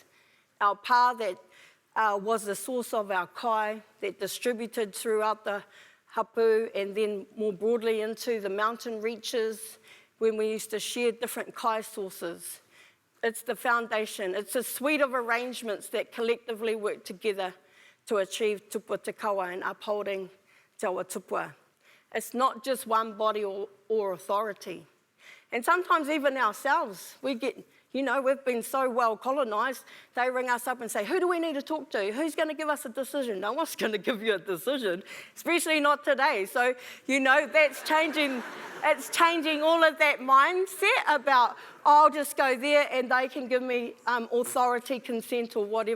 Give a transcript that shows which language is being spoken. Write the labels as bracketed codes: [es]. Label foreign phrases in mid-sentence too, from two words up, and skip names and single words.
[en] Our pā that was the source of our kai, that distributed throughout the hapu and then more broadly into the mountain reaches when we used to share different kai sources. It's the foundation. It's a suite of arrangements that collectively work together to achieve tupua te kawa and upholding Te Awa Tupua. It's not just one body or authority. And sometimes even ourselves, we get, you know, we've been so well colonised, they ring us up and say, who do we need to talk to? Who's going to give us a decision? No one's going to give you a decision, especially not today. So, you know, that's changing, it's changing all of that mindset about, I'll just go there and they can give me authority, consent or whatever.